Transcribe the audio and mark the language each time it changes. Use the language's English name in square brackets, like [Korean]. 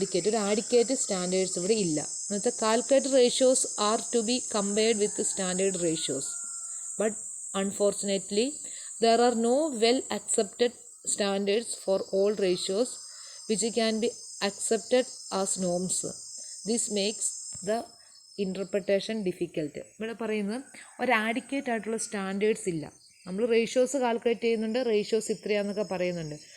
[Malayalam] ഒരു adequate standards ഇവിടെ ഇല്ല. എന്നുവെച്ചാൽ [English] Calculated ratios are to be compared with standard ratios. But unfortunately, there are no well-accepted standards for all ratios which can be accepted as norms. This makes the interpretation difficult. [Malayalam] ഇവിടെ പറയുന്നത് ഒരു adequate ആയിട്ടുള്ള standards ഇല്ല. നമ്മൾ ratios calculate ചെയ്യുന്നുണ്ട്, ratios ഇത്രയാണെന്നൊക്കെ പറയുന്നുണ്ട്.